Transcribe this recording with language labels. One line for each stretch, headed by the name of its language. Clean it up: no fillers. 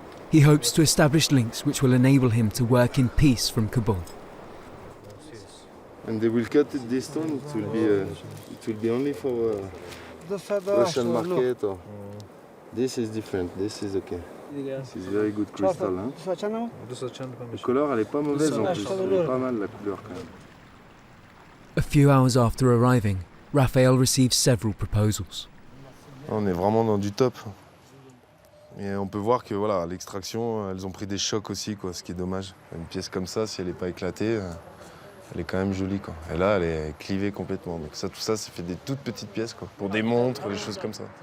English: He hopes to establish links which will enable him to work in peace from Kabul. And they will cut this stone. It will be only for Russian market. Or this is different. This is okay. This is very good crystal. Hein?
French: La couleur, elle est pas mauvaise en plus. Elle est pas mal la couleur quand même.
English: A few hours after arriving, Raphael receives several proposals.
French: On est vraiment dans du top. Et on peut voir que voilà, l'extraction, elles ont pris des chocs aussi, quoi, ce qui est dommage. Une pièce comme ça, si elle n'est pas éclatée, elle est quand même jolie, quoi. Et là, elle est clivée complètement. Donc ça, tout ça, ça fait des toutes petites pièces, quoi, pour des montres, des choses comme ça.